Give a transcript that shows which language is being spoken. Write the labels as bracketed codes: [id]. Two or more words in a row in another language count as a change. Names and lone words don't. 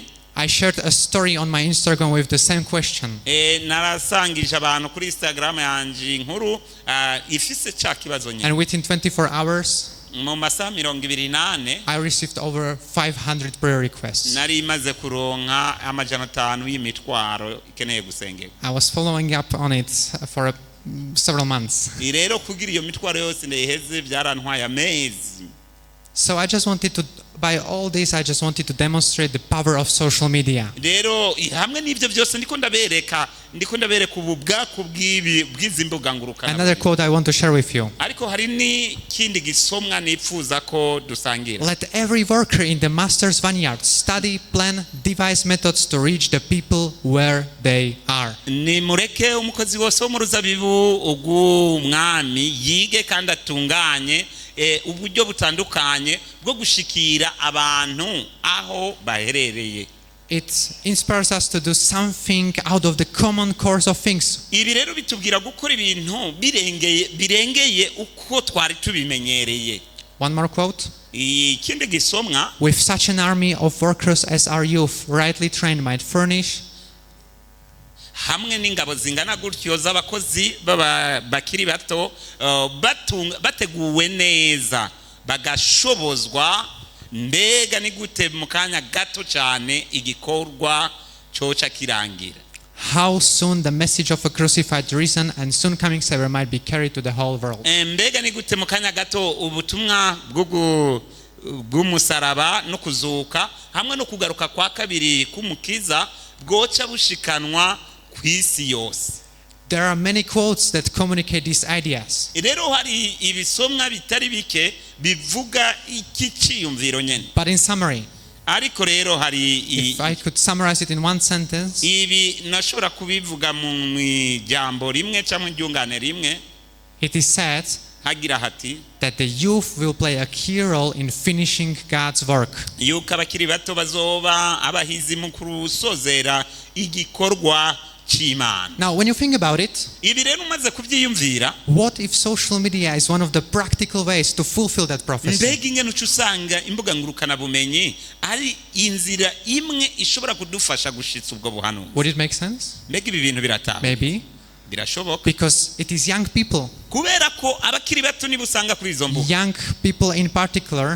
[en] I shared a story on my Instagram with the same question. [rn] Narasangije abantu kuri Instagram yanje inkuru ifise ca kibazo nyine. [en] And within 24 hours, [rn] mu masaha 28 [en] I received over 500 prayer requests. [rn] nari maze kuronka amajana 5 y'imitwaro ikeneye gusengerwa. [en] I was following up on it for several months. [rn] Rero kugira iyo mitwaro yose ndeheze byarantwaye amezi. [en] So I just wanted to, by all this, I just wanted to demonstrate the power of social media. [rn] Rero hamwe n'ibyo byose ndiko ndabereka ubu bwako bw'izi mbuga ngurukana. [en] Another quote I want to share with you. [rn] Ariko hari n'ikindi gisomwa nipfuza ko dusangira. [en] Let every worker in the master's vineyard study, plan, devise methods to reach the people where they are. [rn] Ni mureke umukozi wose wo mu ruzabibu ugw'umwami yige kandi atunganye uburyo butandukanye bwo gushikira abantu aho baherereye. [en] It inspires us to do something out of the common course of things. [rn] Ibi rero bitubwira gukora ibintu birengeye uko twari tubimenyereye. [en] One more quote. [rn] Ikindi gisomwa, [en] with such an army of workers as our youth, rightly trained, might furnish [rn] hamwe n'ingabo zingana gutyo z'abakozi bakiri bato bateguwe neza bagashobozwa, mbega ni gute mu kanya gato cyane igikorwa cyoca kirangira. [en] How soon the message of a crucified, risen and soon coming Savior might be carried to the whole world. [rn] Mbega ni gute mu kanya gato ubutumwa bw'umusaraba no kuzuka hamwe no kugaruka kwa kabiri k'umukiza bwoca bushikanwa kw'isi yose. [en] There are many quotes that communicate these ideas. [rn] Rero hari ibisomwa bitari bike bivuga iki cyiyumviro nyene. [en] But in summary, [rn] ariko rero hari [en] if I could summarize it in one sentence, [rn] ibi nashobora kubivuga mu ijambo rimwe cyangwa iryungane rimwe. [en] It is said [rn] hagira hati [en] that the youth will play a key role in finishing God's work. [rn] yuko abakiri bato bazoba abahizi mu kusozera igikorwa cy'Imana. [en] Now, when you think about it, [rn] ibi rero umaze kubyiyumvira, [en] what if social media is one of the practical ways to fulfill that prophecy? [rn] mbega ingene uca usanga imbuga ngurukana bumenyi ari inzira imwe ishobora kudufasha gushitsa ubwo buhanuzi. [en] Would it make sense? [rn] mbega ibi bintu birataha? [en] Maybe. [rn] Birashoboka. [en] Because it is young people. [rn] kubera ko abakiri bato nibo usanga kuri izo mbuga. [en] Young people in particular,